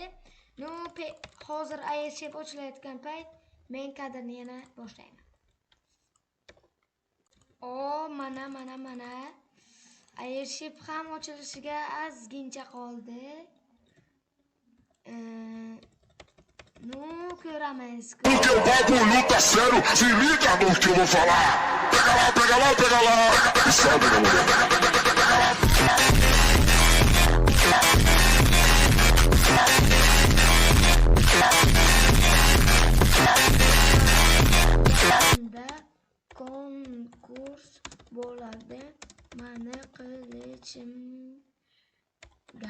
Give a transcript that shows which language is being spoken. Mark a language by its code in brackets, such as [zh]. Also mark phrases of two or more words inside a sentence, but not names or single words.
[uz] Hozir Airship ochilayotgan payt men kadrni yana boshlayman. Mana Airship ham ochilishiga ozgincha qoldi. Ko'ramiz. [pt] Porque o bagulho tá sério, se liga no que eu vou falar. Pega lá, pega lá, pega lá. Sabe, meu mulher? [uz] Konkurs bo'ladi. Mani qilichimga.